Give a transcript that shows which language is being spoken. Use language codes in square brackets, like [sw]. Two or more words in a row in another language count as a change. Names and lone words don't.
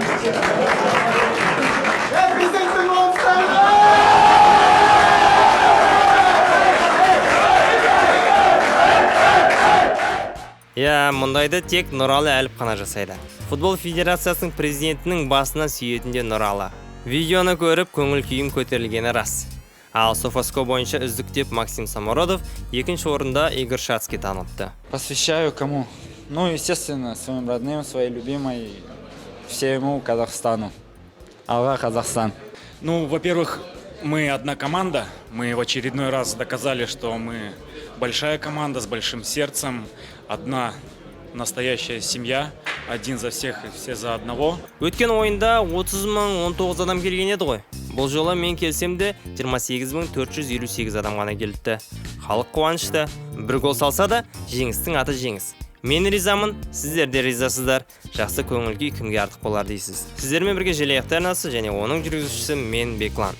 [kk] Мұндайды тек Нұралы әліп қана жасайды. Футбол федерациясының президентінің басына сүйетінде Нұралы. Видеоны көріп, көңіл күйім көтерілгені рас. Ал Софаско бойынша үздік деп Максим Самородов, екінші орында Игорь Шацки танылыпты. [ru] Посвящаю кому? Ну, естественно, своим родным, своей любимой, всему Казахстану. [kk] Алга, Казахстан. [ru] Ну, во-первых, мы одна команда. Мы в очередной раз доказали, что мы большая команда с большим сердцем. Одна настоящая семья. Один за всех и все за одного. [kk] Өткен ойында 30 мың 19 адам келген еді ғой. Бұл жолы мен келсем де 28.458 адам ғана келіпті. Халық қуанышты. Бір гол салса да, жеңістің аты жеңіс. Мен ризамын, сіздер де ризасыздар. Жақсы көңіл күй кімге артық болар дейсіз. Сіздермен бірге желаяқтар арнасы және оның жүргізушісі мен Беклан.